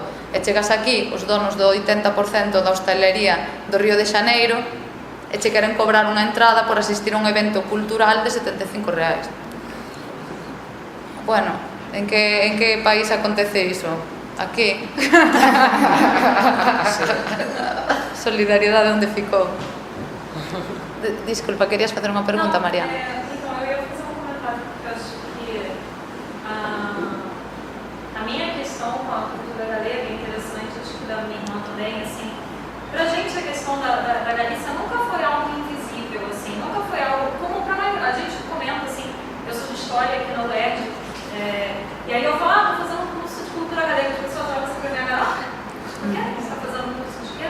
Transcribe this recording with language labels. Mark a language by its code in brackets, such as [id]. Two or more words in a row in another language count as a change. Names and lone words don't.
[gl] E chegas aquí, os donos do 80% da hostalería do Río de Xaneiro, e che queren cobrar unha entrada por asistir a un evento cultural de 75 reais. Bueno, en que país acontece iso? Aquí. Solidariedade onde ficou. Disculpa, querías facer unha pregunta, Mariana? [pt] Então, eu ia fazer um comentário, porque eu acho que a minha questão com a cultura galega é interessante, acho que da minha irmã também, assim, pra gente a questão da Galícia nunca foi algo invisível, assim, nunca foi algo, como a gente comenta, assim, eu sou de história aqui no UERJ, e aí eu falo, vou fazer um curso de cultura galega, as pessoas olham assim pra minha cara, o que é que você está fazendo um curso de quê?